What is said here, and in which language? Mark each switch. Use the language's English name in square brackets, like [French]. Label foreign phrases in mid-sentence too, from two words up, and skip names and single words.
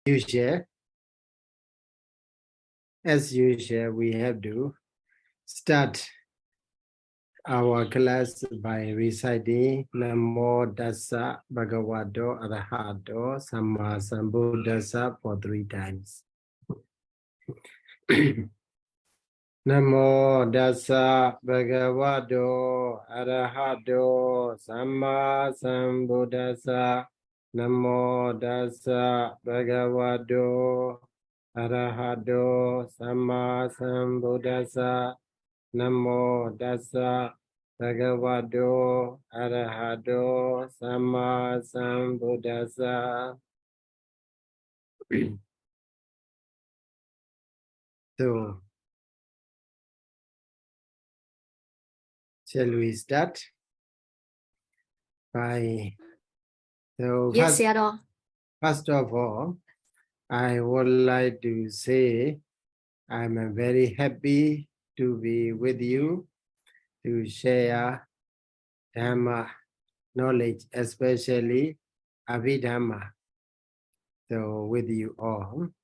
[English] usual, we have to start our class by reciting [Pali] Namo Tassa Bhagavato Arahato Samma Sambuddhassa [English] for 3 times. [Pali] Namo Tassa Bhagavato Arahato Samma Sambuddhassa. Namo Tassa Bhagavato Arahato Samma Sambuddhassa. Namo Tassa Bhagavato Arahato Samma Sambuddhassa. [English] So, shall we start by... So yes, Sayadaw. First of all, I would like to say I'm very happy to be with you to share Dhamma knowledge, especially Abhidhamma, so with you all.